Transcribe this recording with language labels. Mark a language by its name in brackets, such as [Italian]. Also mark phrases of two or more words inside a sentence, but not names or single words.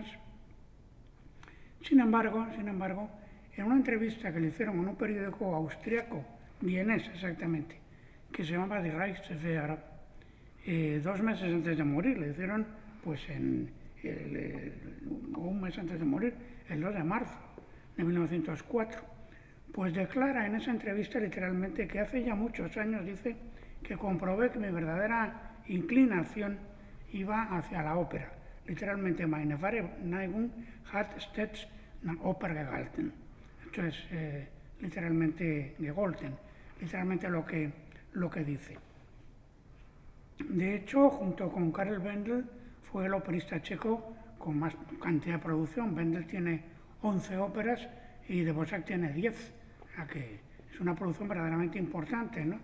[Spanish] Sin embargo, en una entrevista que le hicieron en un periódico austriaco, vienés exactamente, que se llamaba Die Reichswehr, 2 meses antes de morir, le hicieron, pues un mes antes de morir, el 2 de marzo de 1904, pues declara en esa entrevista literalmente que hace ya muchos años, dice, que comprobé que mi verdadera inclinación iba hacia la ópera. Literalmente, [German] meine wahre Neigung hat stets nach Oper gehalten. [Spanish] Esto es literalmente gegolten, literalmente lo que dice. De hecho, junto con Karel Vendel, fue el operista checo con más cantidad de producción. Vendel tiene 11 óperas y Dvořák tiene 10, o sea que es una producción verdaderamente importante, ¿no?